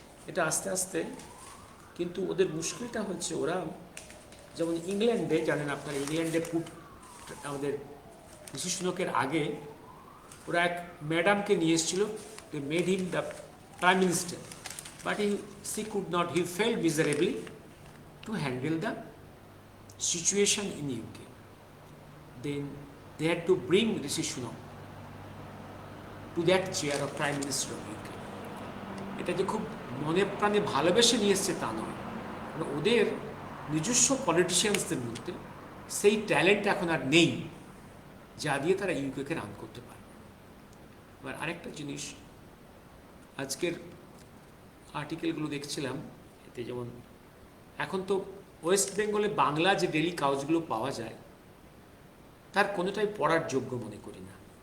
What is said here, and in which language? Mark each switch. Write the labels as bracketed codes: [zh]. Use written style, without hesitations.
[bn] এটা আস্তে আস্তে, কিন্তু ওদের মুশকিলটা হচ্ছে, ওরা যেমন ইংল্যান্ডে জানেন আপনার, ইংল্যান্ডে আমাদের ঋষি সুনকের আগে ওরা এক ম্যাডামকে নিয়ে এসেছিল, [en] They made him the prime minister, but he failed miserably to handle the situation in UK. Then they had to bring Rishi Sunak to that chair of Prime Minister of UK. [bn] এটা যে খুব মনে প্রাণে ভালোবেসে নিয়ে এসছে তা নয়, ওদের নিজস্ব পলিটিশিয়ানসদের মধ্যে সেই ট্যালেন্ট এখন আর নেই যা দিয়ে তারা ইউকেকে রান করতে পারে। এবার আরেকটা জিনিস, আজকের আর্টিকেলগুলো দেখছিলাম, এতে যেমন এখন তো ওয়েস্ট বেঙ্গলে বাংলা যে ডেলি কাগজগুলো পাওয়া যায় তার কোনোটাই পড়ার যোগ্য মনে করি না।